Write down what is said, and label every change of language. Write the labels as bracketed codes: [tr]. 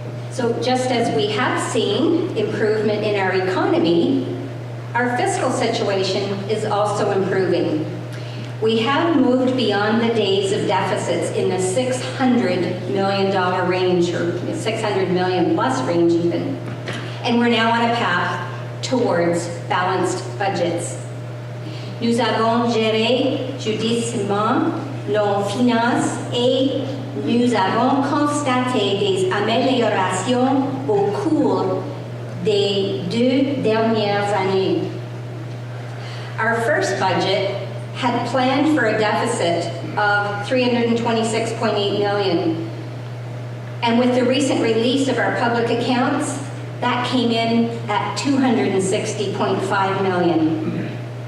[en] So just as we have seen improvement in our economy, our fiscal situation is also improving. We have moved beyond the days of deficits in the $600 million range, or $600 million plus range even. And we're now on a path towards balanced budgets. [fr] Nous avons géré judicieusement nos finances et nous avons constaté des améliorations au cours des 2 dernières années. [en] Our first budget had planned for a deficit of $326.8 million. And with the recent release of our public accounts, that came in at $260.5 million.